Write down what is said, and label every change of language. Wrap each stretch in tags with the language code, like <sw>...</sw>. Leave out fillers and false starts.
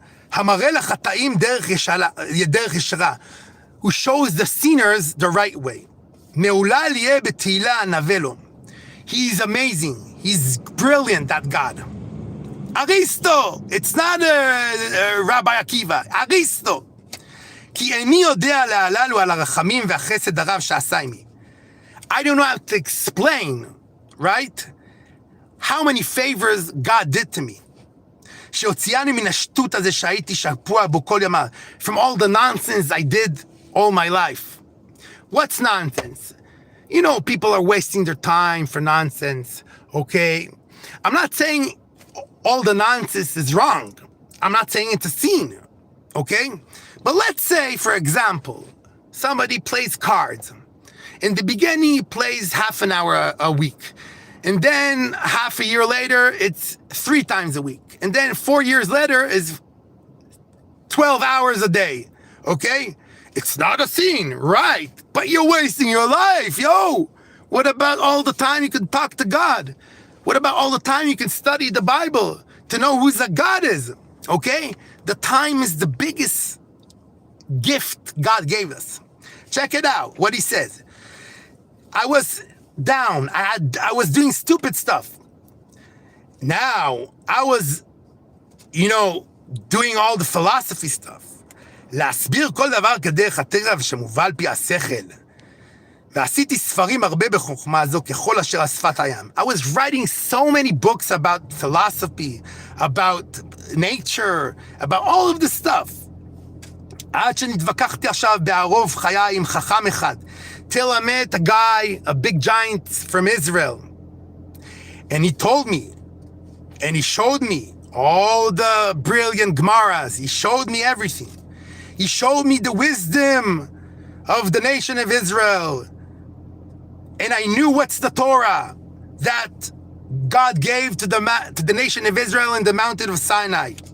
<he>Hamareh lachataim derech yeshara,</he> <en>who shows the sinners the right way.</en> <he>Me'ulal yeh betihila anaveh.</he> <en>He's amazing. He's brilliant, that God. Aristo, it's not Rabbi Akiva. Aristo.</en> <he>כי איני יודע להללו על הרחמים והחסד הרב שעשה עמי.</he> <en>I don't know how to explain, right? How many favors God did to me.</en> <he>שהוציאני מן השטות הזה שהייתי שקוע בו כל ימיו.</he> <en>From all the nonsense I did all my life. What's nonsense? People are wasting their time for nonsense, okay? I'm not saying all the nonsense is wrong. I'm not saying it's a sin, okay? But let's say, for example, somebody plays cards. In the beginning, he plays half an hour a week. And then half a year later, it's 3 times a week. And then 4 years later is 12 hours a day, okay? It's not a sin, right? But you're wasting your life, yo! What about all the time you can talk to God? What about all the time you can study the Bible to know who the God is, okay? The time is the biggest gift God gave us. Check it out, what he says. I was down, I was doing stupid stuff. Now, I was, doing all the philosophy stuff.</en> <he>להסביר כל דבר כדרך הטבע שמובא על פי השכל. ועשיתי ספרים הרבה בחוכמה הזו ככל אשר השפת הים.</he> <en>I was writing so many books about philosophy, about nature, about all of this stuff.</en> <he>עד שנתווכחתי עכשיו בערוב חיי עם חכם אחד.</he> <en>Till I met a guy, a big giant from Israel. And he told me, and he showed me all the brilliant Gemaras. He showed me everything. He showed me the wisdom of the nation of Israel. And I knew what's the Torah that God gave to the nation of Israel in the mountain of Sinai.</en>